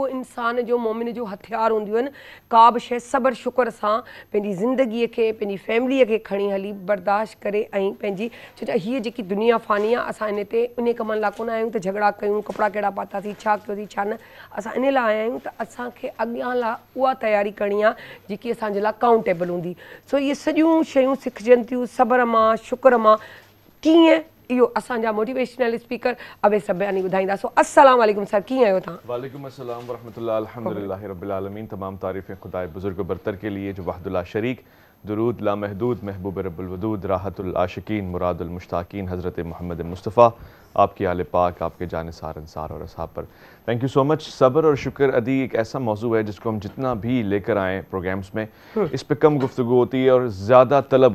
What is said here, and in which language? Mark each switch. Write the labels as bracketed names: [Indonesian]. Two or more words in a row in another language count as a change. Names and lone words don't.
[Sindhi] इंसान जो मोमिन जो हथियार हूंदियूं आहिनि का बि शइ सब्र शुक्र सां पंहिंजी ज़िंदगीअ खे पंहिंजी फैमिलीअ खे खणी हली बर्दाश्त करे ऐं पंहिंजी छो त हीअ जेकी दुनिया फ़ानी आहे असां इन ते इन कमनि लाइ कोन आहियूं त झगड़ा कयूं कपिड़ा कहिड़ा पातासीं छा कयोसीं छा न असां इन लाइ आया आहियूं त असांखे अॻियां लाइ उहा तयारी करणी आहे जेकी असांजे लाइ काउंटेबल हूंदी सो इहे सॼियूं शयूं सिखजनि थियूं सब्र मां शुक्र मां कीअं इहो असांजा [English] motivational speaker [Sindhi] अवेस रब्बानी ॿुधाईंदा सो [Arabic] السلام عليكم [Sindhi] सर कीअं आहियो तव्हां [Arabic] وعليكم السلام ورحمة الله الحمد لله رب العالمين [Urdu] تمام تعریفیں خدائے بزرگ برتر کے لیے جو وحدہ لا شریک درود لامحدود محبوب رب الودود راحت العاشقین مراد المشتاقین حضرت محمد مصطفیٰ آپ کی آل پاک آپ کے جاں نثار انصار اور اصحاب پر [English] thank you so much [Urdu] صبر اور شکر ادی ایک ایسا موضوع ہے جس کو ہم جتنا بھی لے کر آئیں پروگرامز میں اس پر کم گفتگو ہوتی ہے اور زیادہ طلب